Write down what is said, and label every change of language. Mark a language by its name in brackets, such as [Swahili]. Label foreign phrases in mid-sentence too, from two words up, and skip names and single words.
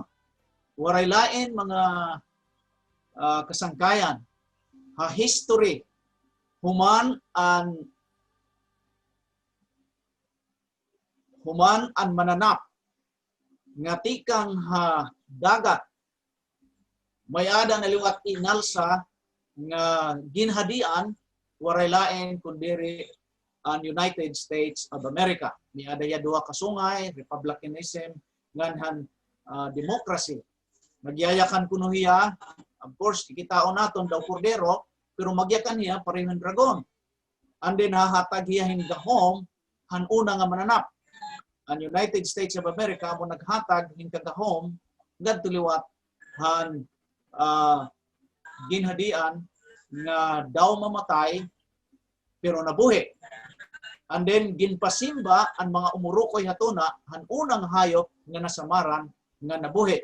[Waray] Waray lain mga kasangkayan ha history human an mananap nga tikang ha dagat may ada naliwat inalsa nga ginhadian waray lain kundiri ang United States of America. May ada ya duha ka sungay, republicanism nganhan democracy. Nagyayakan kuno hiya, [English] of course [Waray] kikitaon naton daw kordero, pero magyakan hiya parehong dragon. [English] And then [Waray] hahatag hiya hin gahom han una nga mananap. Ang United States of America mo naghatag hin kagahom ngadto liwat han ginhadian nga daw mamatay pero nabuhi. [English] And then [Waray] ginpasimba ang mga umurukoy hatuna han unang hayop nga nasamaran nga nabuhi.